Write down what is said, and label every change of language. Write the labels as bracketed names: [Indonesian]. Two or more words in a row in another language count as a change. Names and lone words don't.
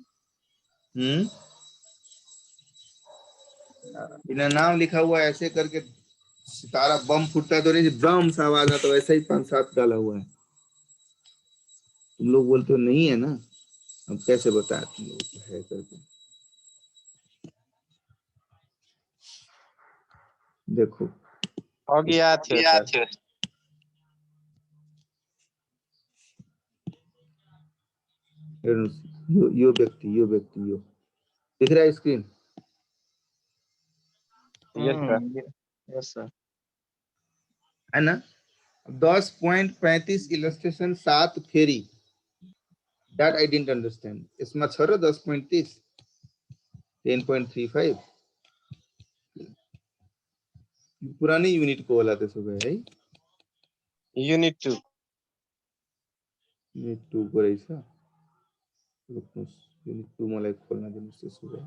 [Hindi] बिना नाम लिखा हुआ है, ऐसे करके सितारा बम फूटता है तो नहीं बम सा आवाज आता, वैसा ही 5-7 डाला हुआ है। तुम लोग बोलते हो नहीं है ना, अब कैसे बताया तुम लोग है करके। देखो [Nepali] अघि आएको थियो सर। [Hindi] यो व्यक्ति यो दिख रहा है स्क्रीन [English] yes sir. yes sir. [Hindi] है ना। [English] 10.35 इलस्ट्रेशन 7 फेरि that I didn't understand। [Nepali] यसमा छ र 10.30 10.35 पुरानै युनिटको होला त्यसो भए है। युनिट 2 युनिट 2 को रहेछ। रुक्नुस्, युनिट 2 मलाई खोल्न दिनुस् त्यसो भए।